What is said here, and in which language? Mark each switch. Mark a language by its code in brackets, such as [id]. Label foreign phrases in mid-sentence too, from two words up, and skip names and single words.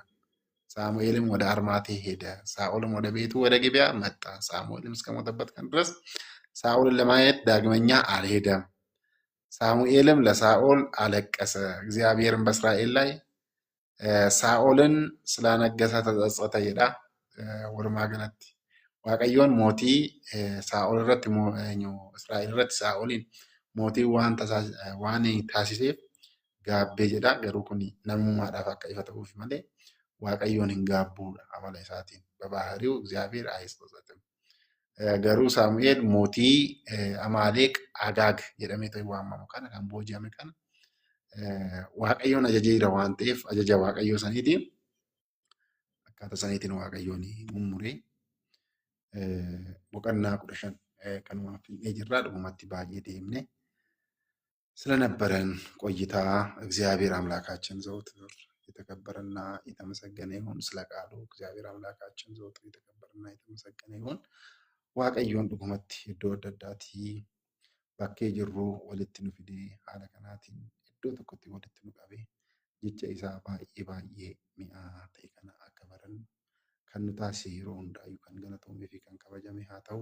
[am] ሳሙኤልም ወደ አርማቴ ሄደ። ሳኦልም ወደ ቤቱ ወደ ጊብዓ መጣ። ሳሙኤልም እስከሞተበት ቀን ድረስ ሳኦልን ለማየት ዳግመኛ አልሄደም። ሳሙኤልም ለሳኦል አለቀሰ። እግዚአብሔርም በእስራኤል ላይ ሳኦልን ስላነገሰ ተጸጸተ ይላ ወርማገነት [om] waaqayyoon mootii Saa'ol irratti Israa'el irratti Saa'olin mootii waan taasiseef gaabbee jedha. Garuu kun namummaadhaaf akka ifa ta'uuf malee waaqayyoon hin gaabbuudha amala isaatiin [am] በባህሪው እግዚአብሔር አይጸጸትም። [om] garuu Saamu'eel mootii Amaaleq Agaag jedhamee ta'e waamamu kana kan booji'ame kana waaqayyoon ajajeera waan ta'eef ajaja waaqayyoo saniitiin akkaataa saniitiin waaqayyoon mummuree boqonnaa 15 kanumaaf finnee jirraa dhugumatti baay'ee deemne [am] ስለነበረን ቆይታ እግዚአብሔር አምላካችን ዘወትር የተከበረና የተመሰገነ ይሁን። ስለ ቃሉ እግዚአብሔር አምላካችን ዘወትር የተከበረና የተመሰገነ ይሁን። [om] waaqayyoon dhugumatti iddoo adda addaatii bakkee jirru walitti nu fidee haala kanaatiin iddoo tokkotti walitti nu qabee jecha isaa baay'ee mi'aa ta'e kana akka barannu kan nu taasise yeroo hundaayyuu kan galatoomee fi kan kabajame haa ta'u.